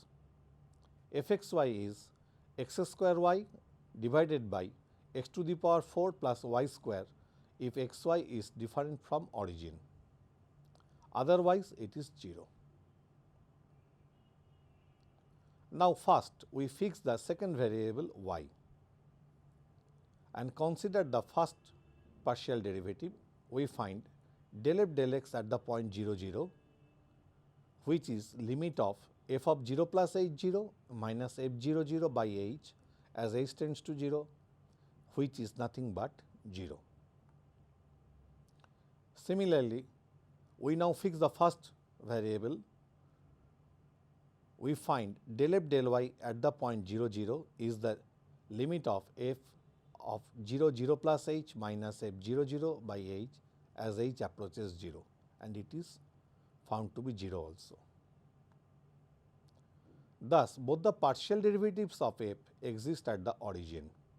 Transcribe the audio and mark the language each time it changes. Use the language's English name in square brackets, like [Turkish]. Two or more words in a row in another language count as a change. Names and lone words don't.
[English] Fxy is x square y divided by x to the power 4 plus y square if xy is different from origin. otherwise it is 0. Now first we fix the second variable y and consider the first partial derivative. We find del f del x at the point 0 0, which is limit of f of 0 plus h 0 minus f 0 0 by h as h tends to 0, which is nothing but 0. Similarly, we now fix the first variable. We find del f del y at the point 0 0 is the limit of f of 0 0 plus h minus f 0 0 by h as h approaches 0, and it is found to be 0 also. Thus, both the partial derivatives of f exist at the origin.